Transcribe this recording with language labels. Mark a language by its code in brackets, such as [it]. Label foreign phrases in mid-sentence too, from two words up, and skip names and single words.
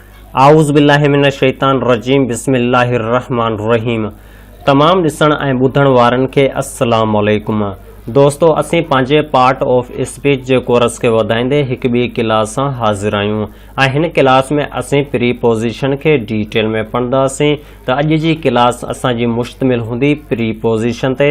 [ar] أعوذ بالله من الشيطان الرجيم بسم الله الرحمن الرحيم. [sd] तमाम ॾिसण ऐं ॿुधण वारनि खे [ar] السلام عليكم. [sd] दोस्तो असीं पंहिंजे [en] part of speech [sd] जे कोर्स खे वधाईंदे हिकु ॿी क्लास सां हाज़िर आहियूं ऐं हिन क्लास में असीं प्रीपोज़िशन खे डिटेल में पढ़ंदासीं। त अॼु जी क्लास असांजी मुश्तमिल हूंदी प्रीपोज़िशन ते।